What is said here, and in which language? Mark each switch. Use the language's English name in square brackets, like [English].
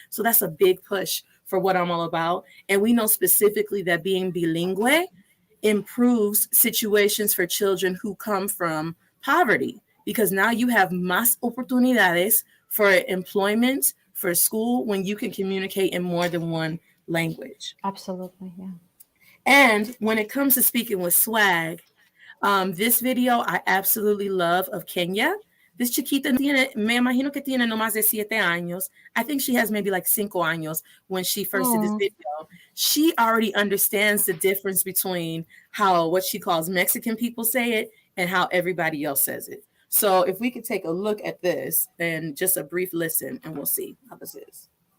[English] So that's a big push for what I'm all about. And we know specifically that being bilingual improves situations for children who come from poverty, because now you have [Spanish] más oportunidades [English] for employment, for school, when you can communicate in more than one language. absolutely. Yeah. And when it comes to speaking with swag, this video I absolutely love of Kenya. [Spanish] This chiquita me imagino que tiene no más de 7 años. [English] I think she has maybe like 5 años when she first did this Oh, video. She already understands the difference between how what she calls Mexican people say it and how everybody else says it. So if we could take a look at this and just a brief listen, and we'll see how this is.